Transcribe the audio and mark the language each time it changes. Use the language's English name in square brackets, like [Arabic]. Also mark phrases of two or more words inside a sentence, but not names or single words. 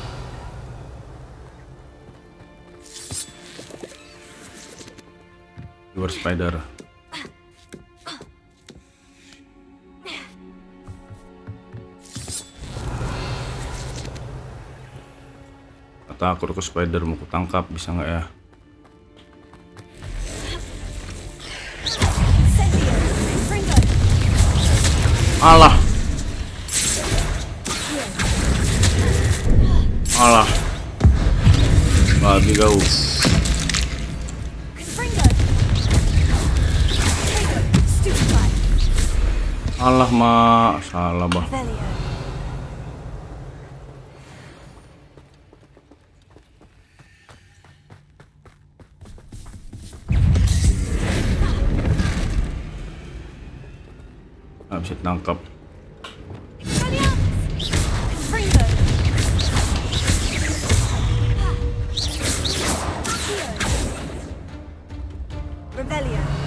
[Indonesian] Luar spider. Takut ke spider, mau kutangkap bisa nggak ya? Alah. Alah. Babi kau. Alah, mak, salah bah. Nggak bisa tangkap. Revelio.